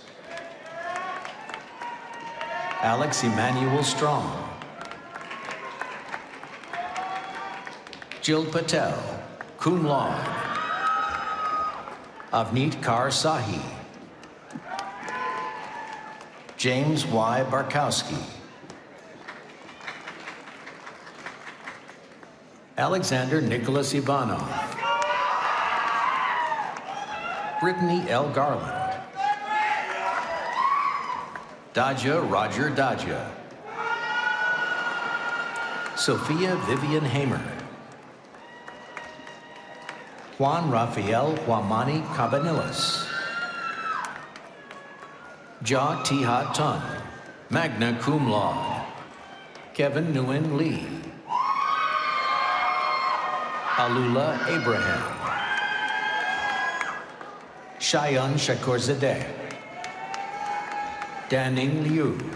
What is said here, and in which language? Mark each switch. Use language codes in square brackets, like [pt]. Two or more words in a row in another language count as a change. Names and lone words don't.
[en] Alex Emmanuel Strong. Jill Patel, [la] cum laude. [en] Avneet Kaur Sahi. James Y. Barkowski. Alexander Nicholas Ivanov. Brittany L. Garland. Daja Roger Daja. Sophia Vivian Hamer. Juan Rafael Huamani Cabanillas. [la] Ja Tiha Tun, magna cum laude. [en] Kevin Nguyen Lee. Alula Abraham. Shayan Shakurzadeh. Danning Liu.